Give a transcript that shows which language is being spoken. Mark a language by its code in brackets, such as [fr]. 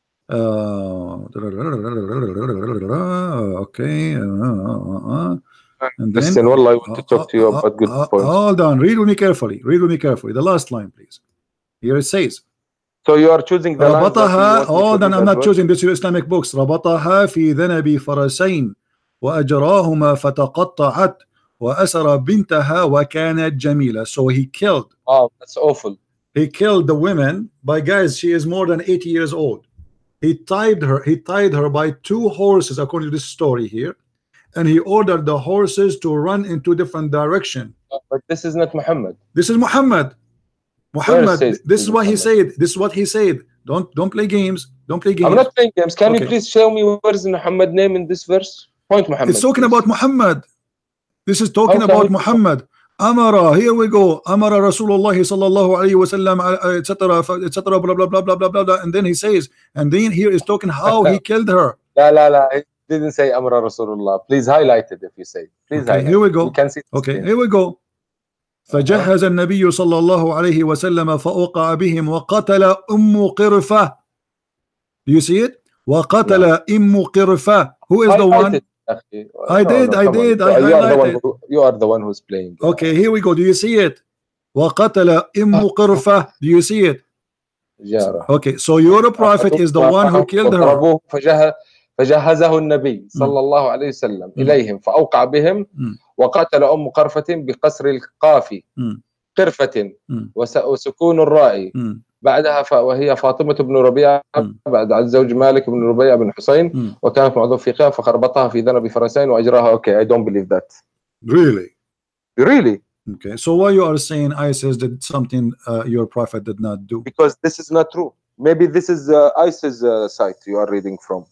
[en] Okay. And then, listen, well, I want to talk to you about good points. Hold on. Read with me carefully. The last line, please. Here it says. So you are choosing the lines that hold on, I'm not choosing this. Your Islamic books. [ar] ربطها في ذنب فرسين وأجراهما فتقطعت وأسر بنتها وكانت جميلة. [en] So he killed. Oh, that's awful. He killed the women by, guys, she is more than 80 years old. He tied her by 2 horses, according to this story here, and he ordered the horses to run in 2 different directions. But this is not Muhammad. This is Muhammad. This is what he said. This is what he said. Don't play games. Don't play games. I'm not playing games. Can you please show me where is Muhammad name in this verse? Point Muhammad. It's talking please. about Muhammad. This is talking Okay, about Muhammad. Amara, here we go. [ar] Amara Rasulullah sallallahu alayhi wa sallam, [en] etc., etc., blah, blah, blah, blah, blah, blah, blah. And then he says, and then here is talking how he killed her. La, la, la. It didn't say Amra Rasulullah. Please highlight it if you say. Please Okay, highlight here we it. go. We can see the Okay, screen. here we go. [ar] فجهز النبي صلى الله عليه وسلم فأوقع بهم وقتل أم قرفة. [en] Do you see it? [ar] وقتل أم قرفة. [en] Who is the one? I did. I highlighted. You are the one who's playing. Okay, here we go. Do you see it? [ar] وقتل أم قرفة. [en] Do you see it? Okay, so your prophet is the one who killed her. [ar] فجهزه النبي صلى الله عليه وسلم إليهم فأوقع بهم وقتل أم قرفة بقصر القاف قرفة وسكون الراء بعدها وهي فاطمة بن ربيعة بعد عن زوج مالك بن ربيعة بن حسين وكانت معظم في خيام فخربطها في ذنب فرسين وأجراها. [en] Okay, I don't believe that. Really? Okay, so why you are saying ISIS did something your prophet did not do? Because this is not true. Maybe this is ISIS site you are reading from.